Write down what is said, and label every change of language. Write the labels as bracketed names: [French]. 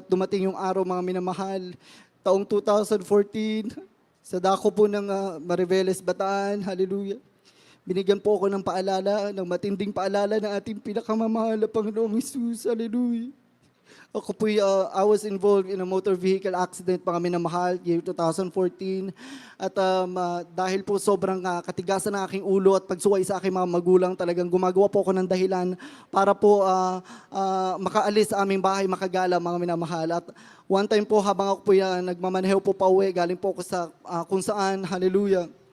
[Filipino] At dumating yung araw, mga minamahal, taong 2014, sa dako po ng Mariveles, Bataan. Hallelujah. Binigyan po ako ng paalala, ng matinding paalala ng ating pinakamamahal na Panginoong Jesus. Hallelujah. [English] Ako po, I was involved in a motor vehicle accident, [Filipino] mga minamahal, [English] year 2014. [Filipino] At dahil po sobrang katigasan ng aking ulo at pagsuway sa aking mga magulang, talagang gumagawa po ako ng dahilan para po makaalis sa aming bahay, makagala, mga minamahal. [English] At one time [Filipino] po, habang ako po nagmamaneho po pa uwi, galing po ako sa kung saan, hallelujah.